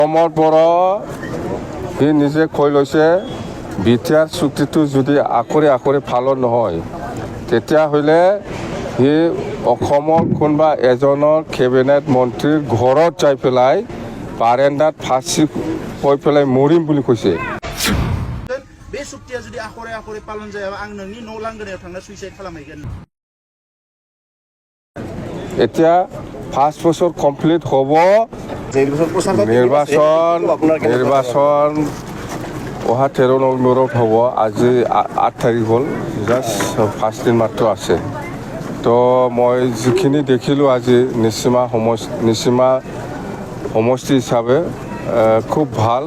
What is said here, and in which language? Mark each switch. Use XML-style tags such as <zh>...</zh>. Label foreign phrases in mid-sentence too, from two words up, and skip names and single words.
<as>অসমৰ পৰা সি নিজে কৈ লৈছে বিটিআৰ চুক্তিটো যদি আকৰি পালন নহয় তেতিয়াহ'লে সি অসমৰ কোনোবা এজনৰ কেবিনেট মন্ত্ৰীৰ ঘৰত যাই পেলাই বাৰেণ্ডাত ফাঁচি কৈ পেলাই মৰিম বুলি কৈছে।</as> <brx>बे सुक्तिया जुदि आखरे पालन जायाबा आं नोंनि न' लांगोनायाव थांना सुइसाइड खालामहैगोन।</brx> <as>এতিয়া 5 বছৰ কমপ্লিট হ'ব। নিৰ্বাচন অহা 13 নৱেম্বৰত হ'ব। আজি 8 তাৰিখ হ'ল, জাষ্ট 5 দিন মাত্ৰ আছে। তো মই যিখিনি দেখিলোঁ আজি নিচিমা সমষ্টি হিচাপে খুব ভাল।</as>